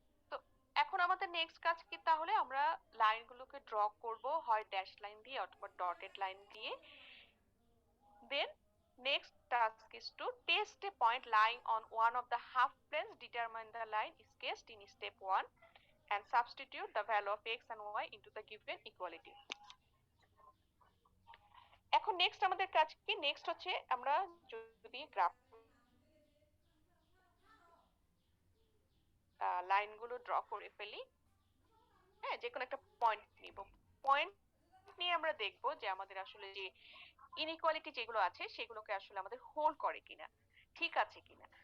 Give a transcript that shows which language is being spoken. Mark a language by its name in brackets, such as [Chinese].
[Bangla] তো এখন আমাদের নেক্সট কাজ কি, তাহলে আমরা লাইনগুলোকে ড্র করব, হয় ড্যাশ লাইন দিয়ে অথবা ডটেড লাইন দিয়ে। [English] Then next task is to test a point lying on one of the half planes. Determine the line is cast in step 1 and substitute the value of x and y into the given equality. [Bangla] এখন next আমাদের কাজ কি, next হচ্ছে আমরা যদি graph লাইনগুলো draw করে ফেলি, হ্যাঁ, যে কোনো একটা পয়েন্ট নিব। পয়েন্ট নিয়ে আমরা দেখব যে আমাদের আসলে যে ইনইকুয়ালিটি যেগুলো আছে সেগুলোকে আসলে আমাদের হোল্ড করে কিনা, ঠিক আছে কিনা।